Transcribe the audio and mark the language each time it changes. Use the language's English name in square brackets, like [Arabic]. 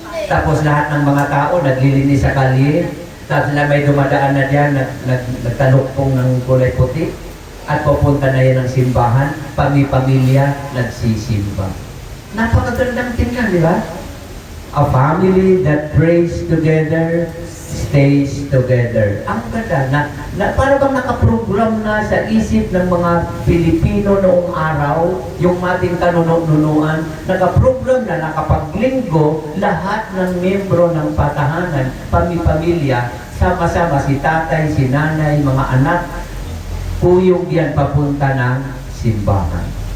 [Filipino] Tapos lahat ng mga tao naglilinis sa kalye, tapos na may dumadaan na diyan, nagtalukpong ng kulay puti, at pupunta na yan ng simbahan, pamilya nagsisimba. Napakagandang tingnan, di ba? [English] A family that prays together, stays together. [Filipino] Ang ganda na para bang nakaprogram na sa isip ng mga Pilipino noong araw, yung ating kanunuan, nakaprogram na nakapaglinggo, lahat ng membro ng patahanan, pamilya, sama-sama si tatay, si nanay, mga anak, puyong yan papunta ng simbahan.